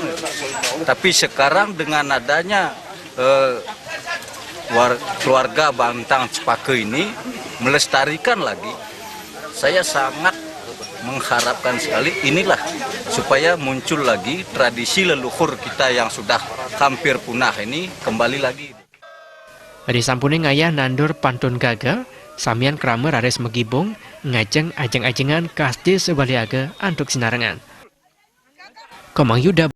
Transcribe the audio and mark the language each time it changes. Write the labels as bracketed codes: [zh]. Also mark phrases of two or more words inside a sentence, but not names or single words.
[id] Tapi sekarang dengan adanya keluarga Bantang Cepaka ini melestarikan lagi, saya sangat mengharapkan sekali inilah supaya muncul lagi tradisi leluhur kita yang sudah hampir punah ini kembali lagi. [ban] Di sampune ngayah nandor pantun gaga, samian krama rares megibung, ngajeng ajeng-ajengan kastil sebaliaga antuk sinarengan. [id] Komang Yuda